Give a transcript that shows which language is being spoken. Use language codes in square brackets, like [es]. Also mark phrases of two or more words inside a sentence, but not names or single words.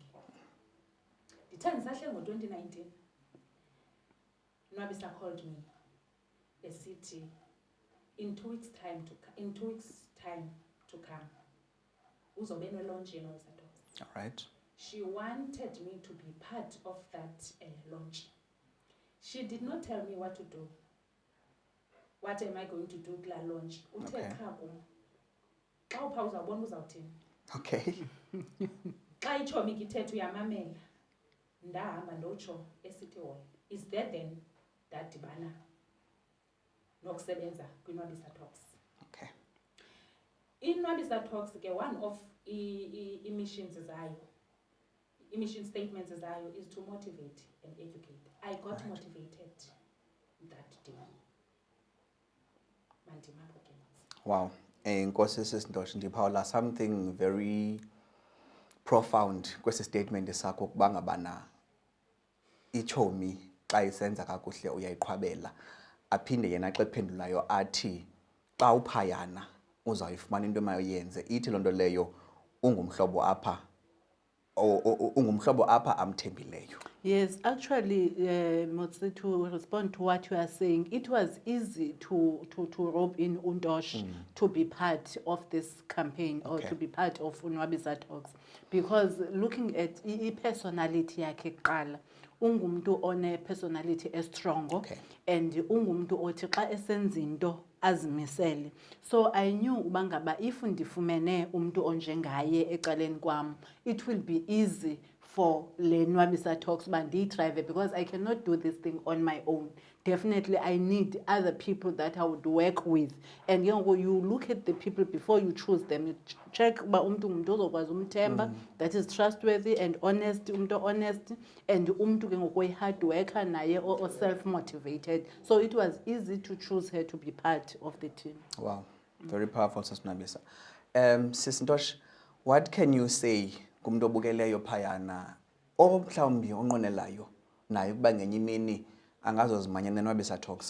[xh] Ndithe ndisahle ngo-2019. Nwabisa [en] called me [xh] esithi [en] in 2 weeks time to come [xh] uzobe nelaunch yeNwabisa Talks. [en] All right. She wanted me to be part of that launch. She did not tell me what to do. What am I going to do kula launch? Okay. [xh] Xa upha uzawubona uzawuthini. [en] Okay. [xh] Xa ichomi kithetha uyamamela. Ndahamba ndotsho eCity Hall. Is there then dadibana nokusebenza kwiNwabisa Talks? [en] Okay. INwabisa Talks ke one of missions zayo, mission statements zayo is to motivate and educate. I got motivated that day. Wow. [xh] Nkosi Sis Ntoshi ndiphawula [en] something very profound [xh] kwesi statement sakho kubangabana ichomi xa isenza kakuhle uyayiqhwabela. Aphinde yena xa ephendulayo athi xa uphayana uzawuyifumana into emayenze. Ithi loo nto leyo ungumhlobo apha amthembileyo. [en] Yes, actually, Motsi, to respond to what you are saying, it was easy to rope in Untosh to be part of this campaign or to be part of Nwabisa Talks, because looking at personality yakhe kuqala, [xh] ungumntu one-personality estrongo. [en] Okay. [xh] And ungumntu othi xa esenza into azimisele. [en] So I knew [xh] uba ngaba if ndifumene umntu onjengaye ecaleni kwam, [en] it will be easy for le Nwabisa Talks [xh] uba ndiyitrive, [en] because I cannot do this thing on my own. Definitely I need other people that I would work with. And you know, you look at the people before you choose them. You check [xh] uba umntu ngumntu ozokwazi umthemba, [en] that is trustworthy and honest, umntu honest, and [xh] umntu ke ngoku [en] hard worker naye or self-motivated. So it was easy to choose her to be part of the team. Wow, very powerful, Sis Nabisa. [xh] Sis Ntosh, [en] what can you say [xh] kumuntu obukeleyo phayana omhlawumbi onqwenelayo naye ukuba ngenye imini angazozimanya neNwabisa Talks?